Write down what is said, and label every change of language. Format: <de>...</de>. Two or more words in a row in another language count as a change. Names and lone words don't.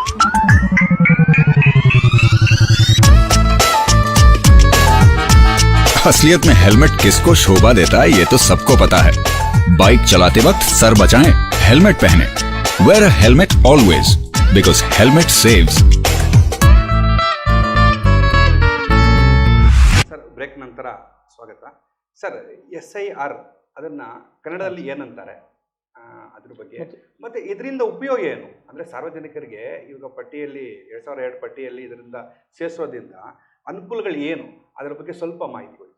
<hi>असलियत में हेलमेट किसको शोभा देता है ये तो सबको पता है। बाइक चलाते वक्त सर बचाएं, हेलमेट पहने।</hi> <en>Wear a helmet always, because helmet saves.</en> <kn>ಸರ್, ಬ್ರೇಕ್ ನಂತರ ಸ್ವಾಗತ. ಸರ್, SIR ಅದನ್ನ ಕನ್ನಡದಲ್ಲಿ ಏನಂತಾರೆ ಅದ್ರ ಬಗ್ಗೆ, ಮತ್ತೆ ಇದರಿಂದ ಉಪಯೋಗ ಏನು? ಅಂದ್ರೆ ಸಾರ್ವಜನಿಕರಿಗೆ ಇವಾಗ ಪಟ್ಟಿಯಲ್ಲಿ 2002 ಪಟ್ಟಿಯಲ್ಲಿ ಇದರಿಂದ ಸೇರಿಸೋದ್ರಿಂದ ಅನುಕೂಲಗಳು ಏನು, ಅದರ ಬಗ್ಗೆ ಸ್ವಲ್ಪ ಮಾಹಿತಿ ಕೊಡಿ.</kn>